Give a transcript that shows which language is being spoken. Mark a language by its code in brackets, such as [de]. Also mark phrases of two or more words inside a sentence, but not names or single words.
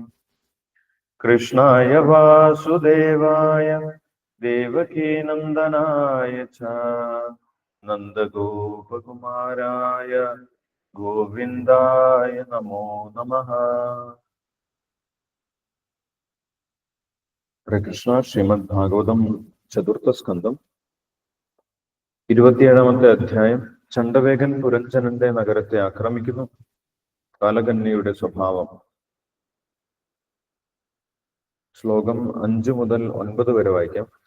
[sa] कृष्णाय वासुदेवाय देवकीनन्दनाय च नन्दगोपकुमाराय गोविन्दाय नमो नमः। हरे कृष्ण. [ml] ശ്രീമദ്ഭാഗവതം ചതുർത്ഥസ്കന്ധം 27-ാമത്തെ അധ്യായം. ചണ്ഡവേഗൻ പുരഞ്ജനന്റെ നഗരത്തെ ആക്രമിക്കുന്നു. കാലകന്യയുടെ സ്വഭാവം. ശ്ലോകം 5 മുതൽ 9 വരെ വായിക്കാം.